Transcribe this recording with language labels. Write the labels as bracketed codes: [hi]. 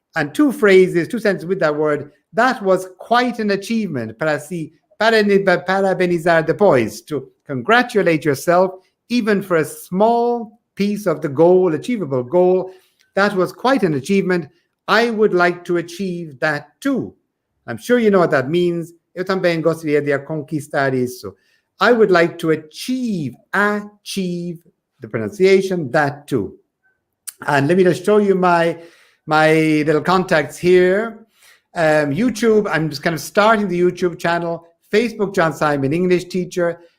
[en] And two phrases, two sentences with that word. That was quite an achievement. Para parabenizar depois, to congratulate yourself, even for a small piece of the goal, achievable goal. That was quite an achievement. I would like to achieve that too. I'm sure you know what that means. [pt] Eu também gostaria de conquistar isso. [en] I would like to achieve the pronunciation, that too. And let me just show you my little contacts here. YouTube, I'm just kind of starting the YouTube channel. Facebook, John Simon English Teacher.